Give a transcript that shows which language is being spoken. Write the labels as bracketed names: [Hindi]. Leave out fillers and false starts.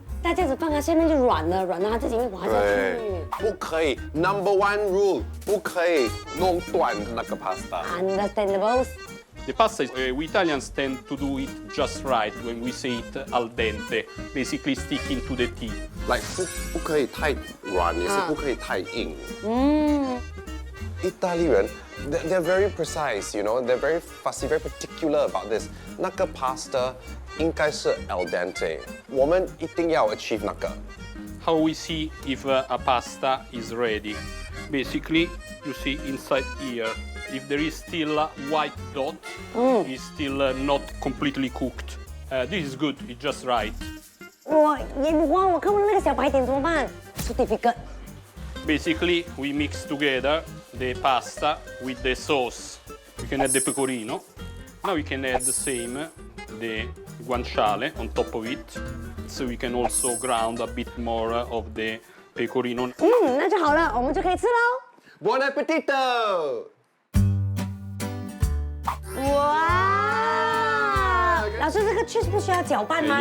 [Chinese] 大家只放它下面就软了，软了它自己会滑下对去。，不可以。 [English] Number one rule， [Chinese] 不可以弄断那个 pasta。 [English] Understandable。 The pasta, we Italians tend to do it just right when we say it al dente, basically sticking to the teeth. [Chinese] like 不可以太软，也是不可以太硬。意大利人 [English] they're very precise, you know, they're very fussy, very particular about this. [Chinese] 那个 pasta 应该是 al dente，我们一定要 achieve 那个。 [English] How we see if a pasta is ready? Basically, you see inside here, if there is still a white dot, it's still not completely cooked. This is good, it's just right. [Chinese] 我眼花，我看不到那个小白点怎么办？ [English] So difficult。 Basically, we mix together the pasta with the sauce. We can add the pecorino. Now we can add the same, the guanciale on top of it. So we can also ground a bit more of the pecorino. [Chinese] 那就好了，我们就可以吃喽。 [Italian] Buon appetito！ [Chinese] 哇！老师，这个 cheese 不需要搅拌吗